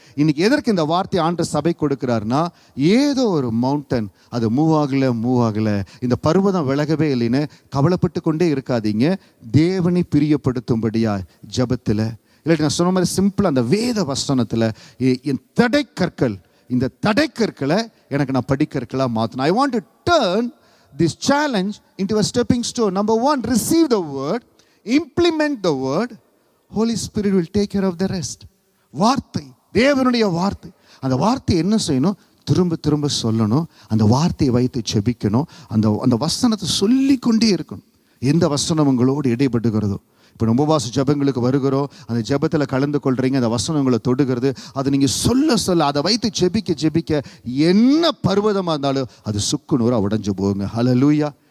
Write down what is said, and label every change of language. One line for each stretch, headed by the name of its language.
Tamil: இன்னைக்கு எதற்கு இந்த வார்த்தை ஆண்டவர் சபை கொடுக்கிறாருன்னா, ஏதோ ஒரு மவுண்டன் அது மூவ் ஆகல, இந்த பர்வதம் விலகவே இல்லைன்னு கவலைப்பட்டு கொண்டே இருக்காதீங்க. தேவனை பிரியப்படுத்தும்படியா ஜபத்தில், இல்லாட்டி நான் சொன்ன மாதிரி சிம்பிள் அந்த வேத வசனத்தில் என் இந்த தடைக்கற்களை எனக்கு நான் படிக்கற்களாக மாற்றணும்.
English: I want to turn this challenge into a stepping stone. Number 1, receive the word, implement the word, Holy Spirit will take care of the rest.
Tamil: வார்த்தை, தேவனுடைய வார்த்தை, அந்த வார்த்தை என்ன செய்யணும்? திரும்ப சொல்லணும். அந்த வார்த்தையை வைத்து செபிக்கணும். அந்த வசனத்தை சொல்லிக்கொண்டே இருக்கணும். எந்த வசனம் உங்களோடு இடைப்பட்டுகிறதோ, இப்போ உபவாச ஜபங்களுக்கு வருகிறோம், அந்த ஜபத்தில் கலந்து கொள்றீங்க, அந்த வசனம் உங்களை தொடுகிறது, அதை நீங்கள் சொல்ல அதை வைத்து ஜெபிக்க என்ன பர்வதமாக இருந்தாலும் அது சுக்குநூறாக உடைஞ்சு போகுங்க. ஹல்லேலூயா.